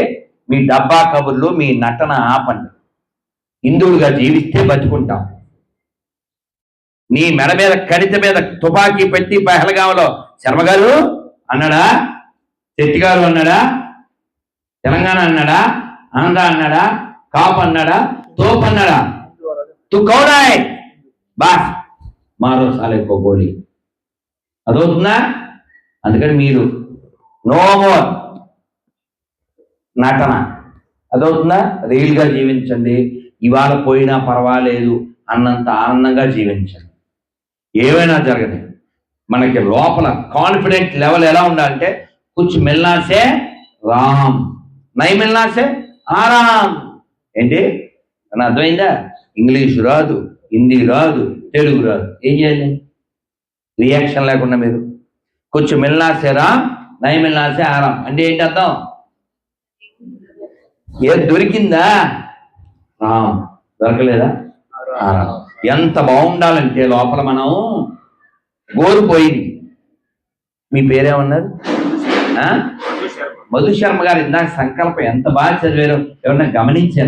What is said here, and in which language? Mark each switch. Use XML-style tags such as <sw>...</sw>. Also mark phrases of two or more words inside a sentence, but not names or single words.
<te>మీ డబ్బా కబుర్లు, మీ నటన ఆపండి. హిందువులుగా జీవిస్తే బతుకుంటాం. నీ మెడ మీద కడిత మీద తుపాకీ పెట్టి పహల్గాంలో శర్మగారు అన్నాడా, శెట్టి గారు అన్నాడా, తెలంగాణ అన్నాడా, ఆంధ్ర అన్నాడా, కాపు అన్నాడా, తోపు అన్నాడా?</te> <hi>तू कौन है? बस मारो साले को गोली.</hi> <te>అదవుతుందా? అందుకని మీరు</te> <en>no more</en> <te>నటన. అదవుతుందా? రియల్గా జీవించండి, ఇవాళ పోయినా పర్వాలేదు అన్నంత ఆనందంగా జీవించండి. ఏమైనా జరగదు. మనకి లోపల</te> <en>confident level</en> <te>ఎలా ఉండాలంటే</te> <hi>कुछ मिलने से राम, नहीं मिलने से आराम.</hi> <te>ఏంటి అని అర్థమైందా? ఇంగ్లీషు రాదు, హిందీ రాదు, తెలుగు రాదు, ఏం చేయాలి? రియాక్షన్ లేకుండా మీరు</te> <hi>कुछ मिलने से राम, नहीं मिलने से आराम</hi> <te>అంటే ఏంటి అర్థం? ఏది దొరికిందా? రామ్, దొరకలేదా? ఆరామ్. ఎంత బాగుండాలంటే లోపల మనం గోరుపోయింది. మీ పేరేమన్నారు? మధుశర్మ గారు ఇందాక సంకల్పం ఎంత బాగా చదివారో ఎవరన్నా గమనించారా?</te>